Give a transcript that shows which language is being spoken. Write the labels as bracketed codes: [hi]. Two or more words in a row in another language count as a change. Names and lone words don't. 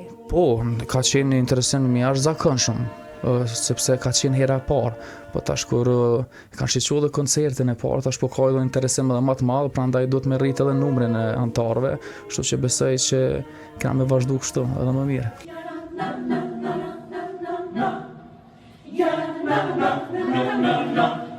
[sq] Po, ka qenë interesim i jashtëzakonshëm, sepse ka qenë hera e parë, po tash kur kanë shiqur edhe koncertin e parë, tash po ka edhe interesim edhe më të madh, prandaj duhet me rrit edhe numrin e antarëve, kështu që besoj që kemë me vazhdu kështu edhe më mirë. [en] No, no, no, no, no. Yeah, no, no, no, no, no.